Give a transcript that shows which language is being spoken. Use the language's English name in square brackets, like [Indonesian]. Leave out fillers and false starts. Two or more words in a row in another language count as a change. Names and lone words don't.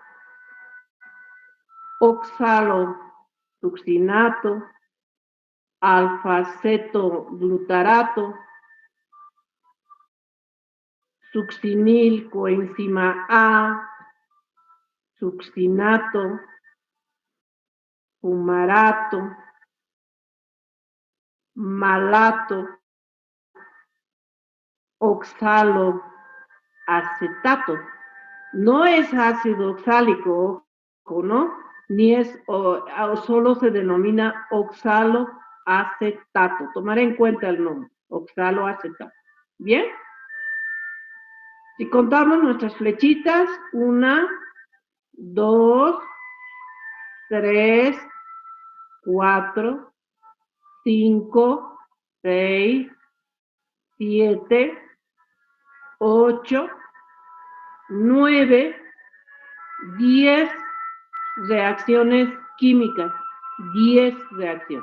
[Spanish] oxalosuccinato, alfa-cetoglutarato, succinilcoenzima A, succinato, fumarato, malato, oxaloacetato. No es ácido oxálico, ¿no? Ni es, solo se denomina oxaloacetato. Tomar en cuenta el nombre, oxaloacetato. ¿Bien? Si contamos nuestras flechitas, 1, 2, 3, 4, 5, 6, 7, 8, 9, 10 reacciones químicas, 10 reacciones.